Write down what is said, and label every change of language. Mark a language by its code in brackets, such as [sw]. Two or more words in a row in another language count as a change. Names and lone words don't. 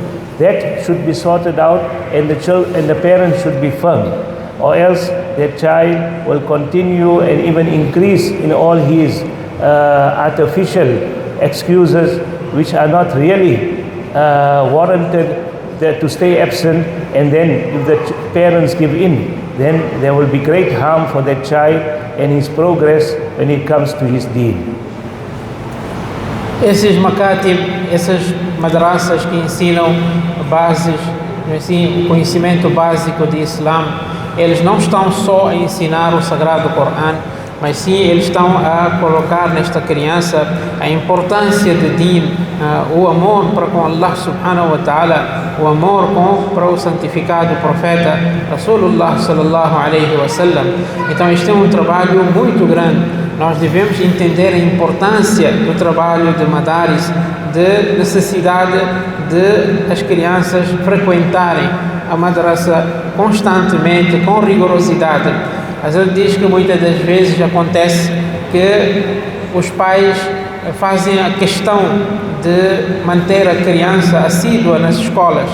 [en] That should be sorted out, and the parents should be firm, or else their child will continue and even increase in all his artificial excuses which are not really warranted to stay absent. And then if the parents give in, then there will be great harm for that child and his progress when it comes to his deen. [pt] Esses makatib, essas madrasas que ensinam bases, assim, o conhecimento básico de Islã, eles não estão só a ensinar o Sagrado Corão, mas sim eles estão a colocar nesta criança a importância de Deen, o amor para com [ar] الله سبحانه وتعالى, [pt] o amor para o santificado profeta [ar] رسول الله صلى الله عليه وسلم. [pt] Então este é um trabalho muito grande. Nós devemos entender a importância do trabalho de madaris, de necessidade de as crianças frequentarem a madrasa constantemente, com rigorosidade. A gente diz que muitas das vezes acontece que os pais fazem a questão de manter a criança assídua nas escolas.